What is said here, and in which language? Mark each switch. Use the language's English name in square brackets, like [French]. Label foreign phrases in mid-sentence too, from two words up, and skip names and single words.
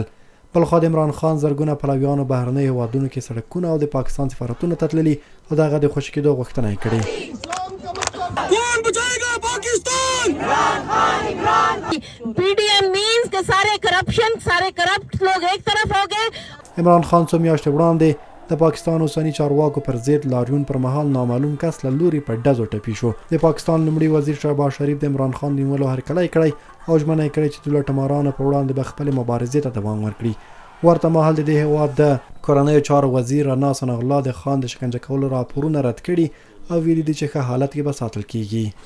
[Pashto] بلخوا د عمران خان زرګونه پلویانو بهرنیو هیوادونو کې سړکونه او د پاکستان سفارتونه ته تللي او د هغه د خوشي کېدو غوښتنه یې کړې. [Urdu] PDM means کہ سارے کرپٹ لوگ ایک طرف ہو گئے. [Pashto] عمران خان څو میاشتې وړاندې د پاکستان اوسني چارواکو پر ضد لاریون پر مهال نامعلوم کس له لوري په ډزو ټپي شو. د پاکستان لومړي وزیر شهباز شریف د عمران خان د نیولو هرکلی کړی او ژمنه یې کړې چې د لوټمارانو پر وړاندې به خپلې مبارزې ته دوام ورکړي. ورته مهال د دې هېواد د کورنیو چارو وزیر رنا ثناء الله د خان د شکنجه کولو راپورونه رد کړي او ویلي دي چې ښه حالت کې به ساتل کیږي.